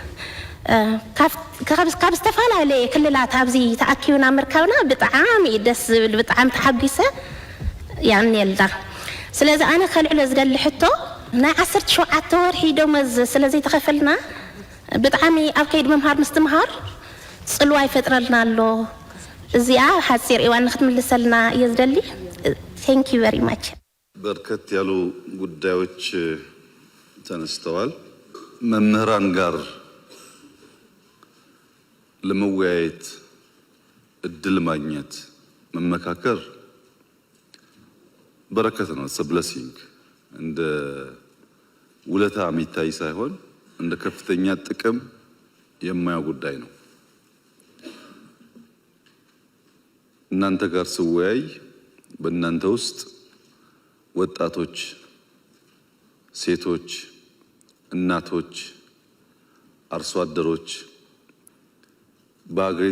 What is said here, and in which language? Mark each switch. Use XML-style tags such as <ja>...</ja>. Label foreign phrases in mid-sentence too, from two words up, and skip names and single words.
<ti>ካብ ዝተፈላለየ ክልላት ኣብዚ ተኣኪብና ምርካብና ብጣዕሚ ደስ ዝብል ብጣዕሚ ተሓጊሰ ያንየልና። ስለዚ ኣነ ከልዕሎ ዝደሊ ሕቶ ናይ 17 ወርሒ ደመወዝ ስለዘይተኸፈልና ብጣዕሚ ኣብ ከይዲ ምምሃር ምስትምሃር ጽልዋ ይፈጥረልና ኣሎ። እዚኣ ሓፂር እዋን ንክትምልሰልና እየ ዝደሊ።</ti> <en>thank you very much።</en> <am>በርከት ያሉ ጉዳዮች ተነስተዋል። መምህራን ጋር ለመወያየት እድል ማግኘት መመካከር በረከት ነው።</am> <en>it's a blessing</en> <am>እንደ ውለታ የሚታይ ሳይሆን እንደ ከፍተኛ ጥቅም የማያው ጉዳይ ነው። እናንተ ጋር ስወያይ በእናንተ ውስጥ ወጣቶች፣ ሴቶች፣ እናቶች፣ አርሶ አደሮች በአገሪቱ</am>